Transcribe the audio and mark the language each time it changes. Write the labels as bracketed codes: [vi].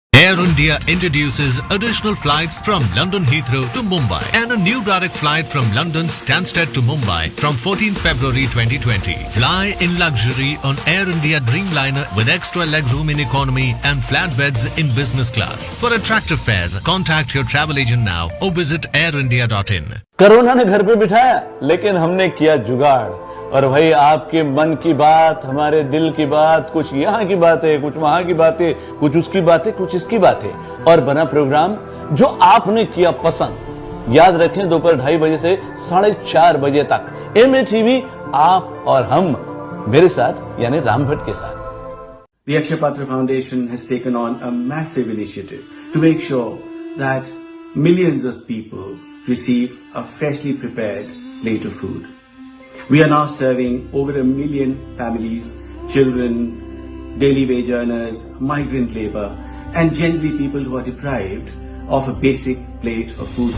[en] Air India introduces additional flights from London Heathrow to Mumbai and a new direct flight from London Stansted to Mumbai from 14th February 2020. Fly in luxury on Air India Dreamliner with extra legroom in economy and flat beds in business class. For attractive fares, contact your travel agent now or visit airindia.in. [hi] Corona ने घर पे बिठाया, लेकिन हमने किया जुगाड़। और भाई आपके मन की बात, हमारे दिल की बात, कुछ यहाँ की बातें, कुछ वहां की बातें, कुछ उसकी बातें, कुछ इसकी बातें, और बना प्रोग्राम जो आपने किया पसंद। याद रखें, दोपहर 2:30 बजे से 4:30 बजे तक MATV, आप और हम, मेरे साथ यानी राम भट्ट के साथ। [en] The Akshay Patra Foundation has taken on a massive initiative to make sure that millions of people receive a freshly prepared plate of food. We are now serving over 1 million families, children, daily wage earners, migrant labor, and generally people who are deprived of a basic plate of food.